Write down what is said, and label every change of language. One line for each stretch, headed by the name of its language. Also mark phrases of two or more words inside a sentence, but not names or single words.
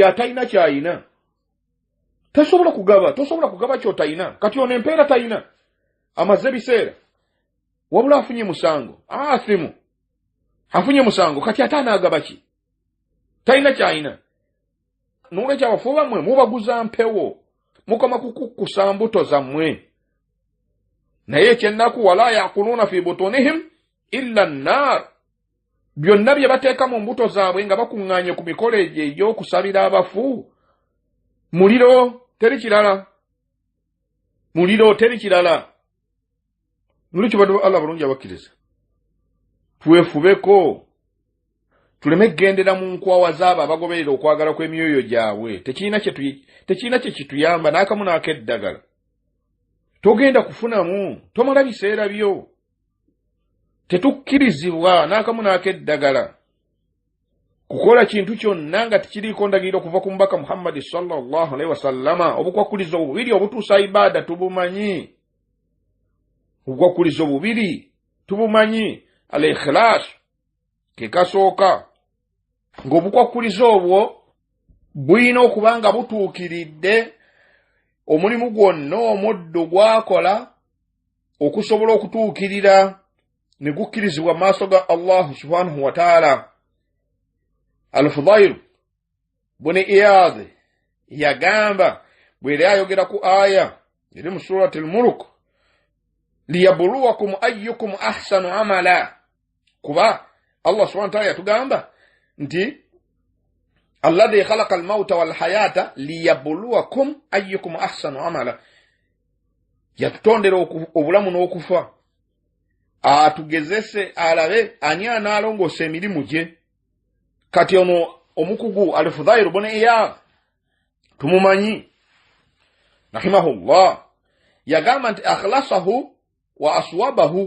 Ganda: atayina kyayina tosobola kugaba kyotayina kati ono empeera tayina amaze biseera wabula afunye musango asimu afunye musango kati ate anaagaba ki talina kyayina n'olwekyo abafu bammwe mubaguza mpewo mukoma kukukkusa mbuto zammwe naye ekyennaku
Arabic: ولا يأكلون في بطونهم إلا النار
Ganda: byonna bye bateeka mu mbuto zaabwe nga bakuŋŋaanye ku mikolo egyo egy'okusabira abafu muliro teri kirala nolwekyo bado Allah bulungi abakkiriza twefubeko tuleme kugendera mu nkwawa z'abo abagoberera okwagala kw'emyoyo gyabwe tekirina kye kituyamba n'akamu n'akeddagala togenda kufunamu tomala biseera byo tetukkirizibwa n'akamu n'akeddagala kukola kintu kyonna nga tikiriko ndagiro kuva ku mubaka Muhammad
Arabic: صلى الله عليه وسلم.
Ganda: Obukwakulizo bubiri obutuusa ibada tubumanyi. Obukwakulizo bubiri tubumanyi. Al-ikhlas ke kasooka. Ng'obukwakulizo obwo bwina okuba nga butuukiridde omulimu gwonna omuddu gwakola okusobola okutuukirira ne gukkirizibwa mu maaso ga Allah
Arabic: سبحانه وتعالى.
Ganda: Al-Fudayl ibn Iyad yagamba bw'eri ayogera ku aya eri mu surati al-Mulk,
Arabic: ليبلوكم أيكم أحسن عملا.
Ganda: Kuba Allah
Arabic: سبحانه وتعالى
Ganda: yatugamba nti
Arabic: الذي خلق الموت والحياة ليبلوكم أيكم أحسن عملا.
Ganda: Yatutondera obulamu n'okufa atugezese alabe ani analongoosa emirimu gye. Kati ono omukugu Al-Fudayl ibn Iyad tumumanyi rahimahullah yagamba nti
Arabic: أخلصه وأصوبه.